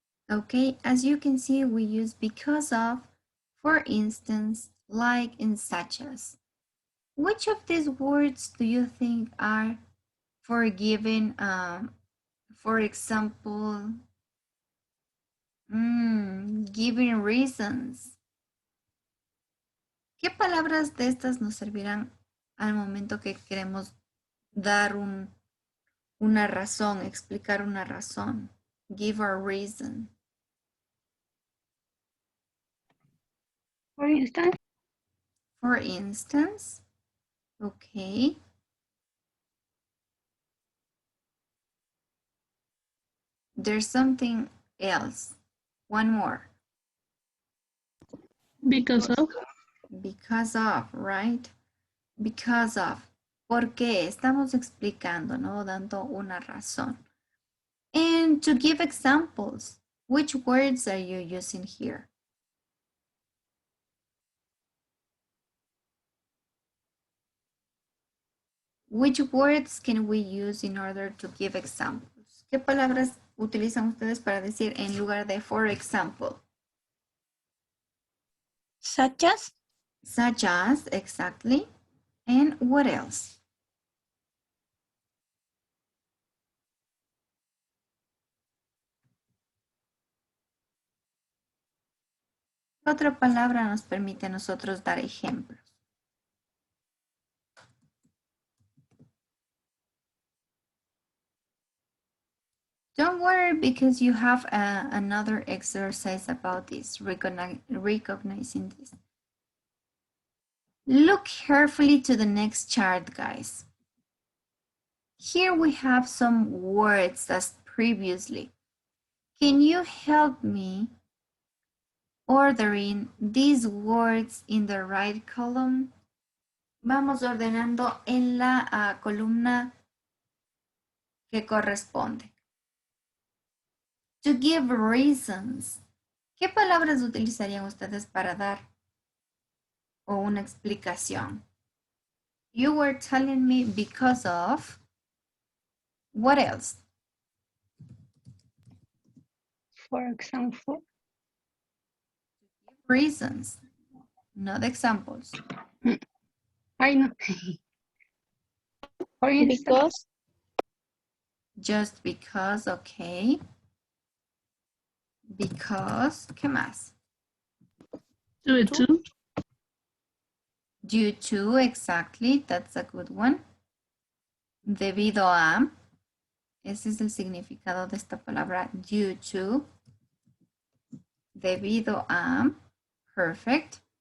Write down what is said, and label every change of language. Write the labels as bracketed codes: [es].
[en] Okay, as you can see, we use because of, for instance, like, and such as. Which of these words do you think are for giving, for example, giving reasons? [es] ¿Qué palabras de estas nos servirán al momento que queremos dar una razón, explicar una razón? [en] Give a reason. For instance. For instance. Okay. There's something else. One more. Because of. Because of, right? Because of. [es] ¿Por qué? Estamos explicando, ¿no? Dando una razón. [en] And to give examples, which words are you using here? Which words can we use in order to give examples? [es] ¿Qué palabras utilizan ustedes para decir en lugar de for example? [en] Such as. Such as, exactly. And what else? [es] ¿Qué otra palabra nos permite a nosotros dar ejemplos? [en] Don't worry because you have another exercise about this, recognizing this. Look carefully to the next chart, guys. Here we have some words as previously. Can you help me ordering these words in the right column? [es] Vamos ordenando en la columna que corresponde. [en] To give reasons. [es] ¿Qué palabras utilizarían ustedes para dar o una explicación? [en] You were telling me because of. What else? For example. Reasons, not examples. I know. For instance. Because. Just because, okay. Because, [es] ¿qué más? [en] Due to. Due to, exactly, that's a good one. [es] Debido a, ese es el significado de esta palabra, due to. Debido a, perfect.